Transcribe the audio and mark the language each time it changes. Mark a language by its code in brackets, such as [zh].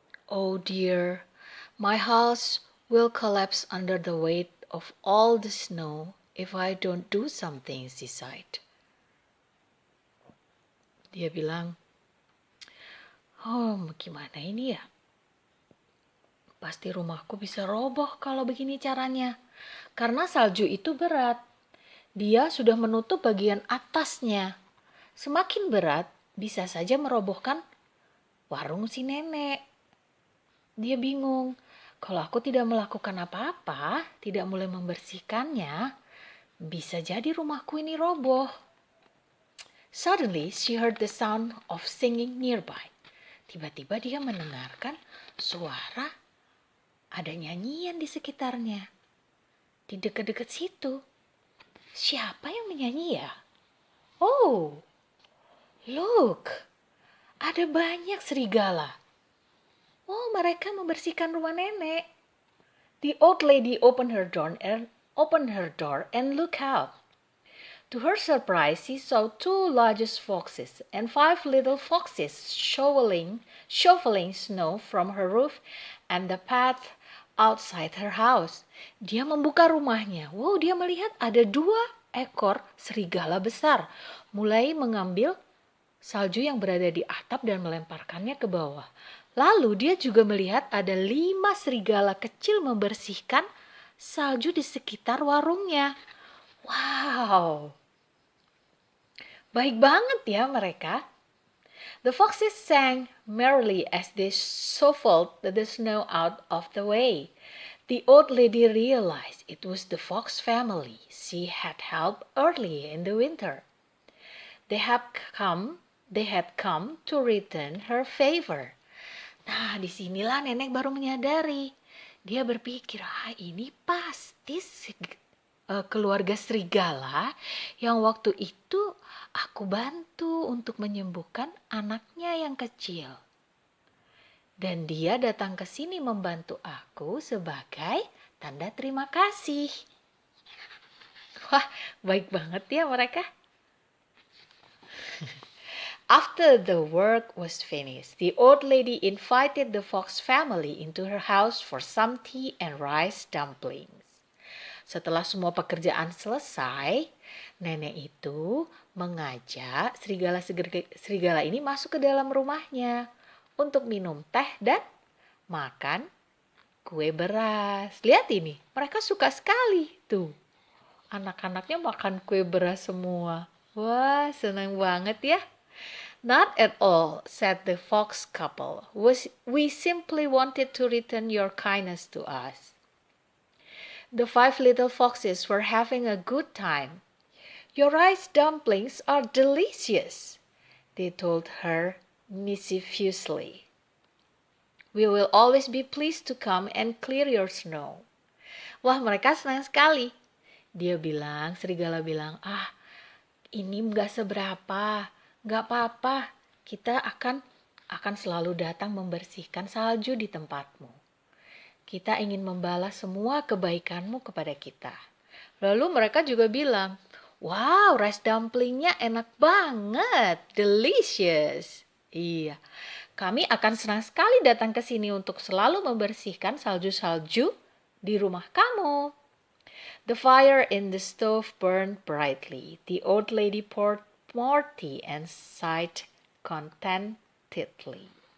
[en] Oh dear, my house will collapse under the weight of all the snow if I don't do something, she sighed. [id] Dia bilang, gimana ini ya? Pasti rumahku bisa roboh kalau begini caranya. Karena salju itu berat. Dia sudah menutup bagian atasnya. Semakin berat, bisa saja merobohkan warung si nenek. Dia bingung. Kalau aku tidak melakukan apa-apa, tidak mulai membersihkannya, bisa jadi rumahku ini roboh. [en] Suddenly, she heard the sound of singing nearby. [id] Tiba-tiba dia mendengarkan suara ada nyanyian di sekitarnya. Di dekat-dekat situ. Siapa yang menyanyi ya? [en] Oh, look. [id] Ada banyak serigala. Oh, mereka membersihkan rumah nenek. [en] The old lady opened her door and looked out. To her surprise, she saw 2 large foxes and 5 little foxes shoveling snow from her roof and the path outside her house. [id] Dia membuka rumahnya. Wow, dia melihat ada 2 ekor serigala besar mulai mengambil salju yang berada di atap dan melemparkannya ke bawah. Lalu dia juga melihat ada 5 serigala kecil membersihkan salju di sekitar warungnya. Wow, baik banget ya mereka. [en] The foxes sang merrily as they shuffled the snow out of the way. The old lady realized it was the fox family she had helped early in the winter. They had come to return her favor. [id] Nah, disinilah nenek baru menyadari. Dia berpikir, ini pasti keluarga serigala yang waktu itu aku bantu untuk menyembuhkan anaknya yang kecil. Dan dia datang ke sini membantu aku sebagai tanda terima kasih. Wah, baik banget ya mereka. [en] After the work was finished, the old lady invited the fox family into her house for some tea and rice dumplings. [id] Setelah semua pekerjaan selesai, nenek itu mengajak serigala ini masuk ke dalam rumahnya untuk minum teh dan makan kue beras. Lihat ini, mereka suka sekali tuh. Anak-anaknya makan kue beras semua. Wah, senang banget ya. [en] Not at all, said the fox couple. We simply wanted to return your kindness to us. The 5 little foxes were having a good time. Your rice dumplings are delicious, they told her mischievously. We will always be pleased to come and clear your snow. [id] Wah, mereka senang sekali. Serigala bilang, ini gak seberapa, gak apa-apa. Kita akan selalu datang membersihkan salju di tempatmu. Kita ingin membalas semua kebaikanmu kepada kita. Lalu mereka juga bilang, wow, rice dumplingnya enak banget, delicious. Iya, kami akan senang sekali datang ke sini untuk selalu membersihkan salju-salju di rumah kamu. [en] The fire in the stove burned brightly. The old lady poured more tea and sighed contentedly.